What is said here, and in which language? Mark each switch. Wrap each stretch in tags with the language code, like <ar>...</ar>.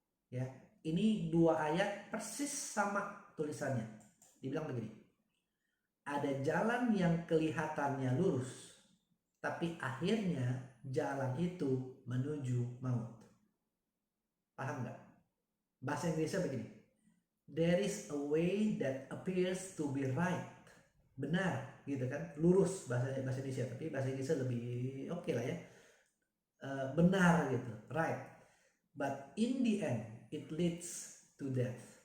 <id>Ya, ini dua ayat persis sama tulisannya. Dibilang begini. Ada jalan yang kelihatannya lurus, tapi akhirnya jalan itu menuju maut. Paham nggak? Bahasa Inggrisnya begini.</id> <en>There is a way that appears to be right.</en> <id>Benar, gitu kan? Lurus bahasa Indonesia, tapi bahasa Inggrisnya lebih oke lah ya. Benar gitu, right.</id> <en>But in the end, it leads to death.</en>